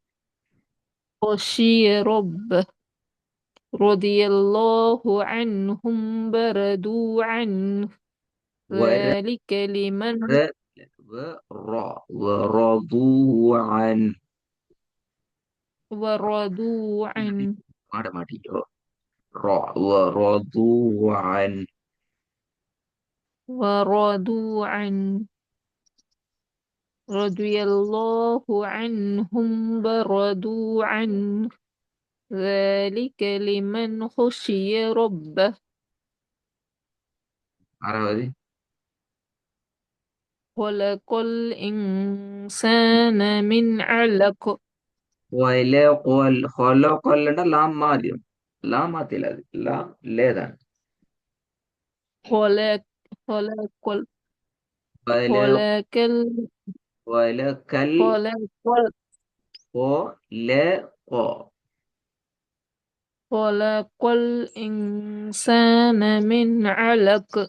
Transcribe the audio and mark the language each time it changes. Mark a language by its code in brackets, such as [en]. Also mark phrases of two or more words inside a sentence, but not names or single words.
[ar] خشي ربه. رضي الله عنهم ورضوا عنه. ور ذلك لمن ورضوا عنه. ورضوا عنه. [ta] மாட மாட்டீங்க. [ar] ورضوا عنه. ورضوا عنه. رضي الله عنهم ورضوا عنه. ذلك لمن خشي ربه. [ta] ஆறாவது. [ar] خلق الإنسان من علق. [ta] خلق இல்லைன்னா லாம் மாறிடும். லாம் மாத்தில அது லாம் லேதான். [ar] خلق خلق வல கொலக்கல் வலக்கல் கொலக்கொல் ல கோ خلق الإنسان من علق